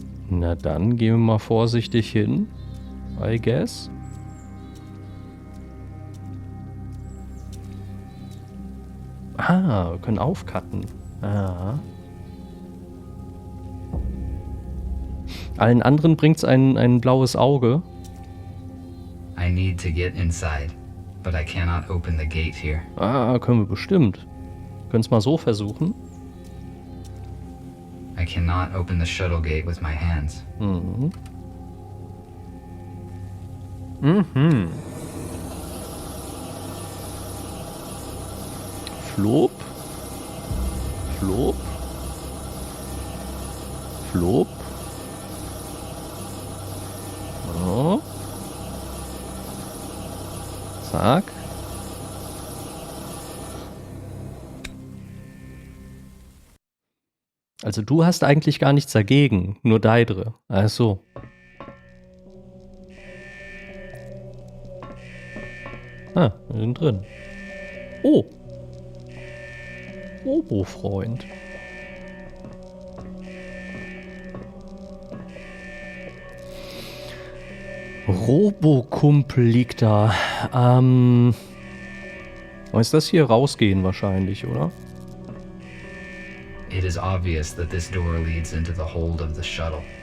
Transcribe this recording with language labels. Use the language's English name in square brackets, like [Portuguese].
[German] Na dann gehen wir mal vorsichtig hin, [English] I guess. [German] Wir können aufcutten. Allen anderen bringt's ein blaues Auge. [English] I need to get inside, but I cannot open the gate here. [German] Können wir bestimmt. Können es mal so versuchen. [English] I cannot open the shuttle gate with my hands. Mhm. Flop. Flop. Flop. [German] So. Zack. Also du hast eigentlich gar nichts dagegen, nur Deidre. Ach so. Ah, wir sind drin. Oh. Robo-Freund. Robokumpel liegt da. Ist das hier rausgehen wahrscheinlich, oder? [English] It is obvious that this door leads into the hold of the shuttle.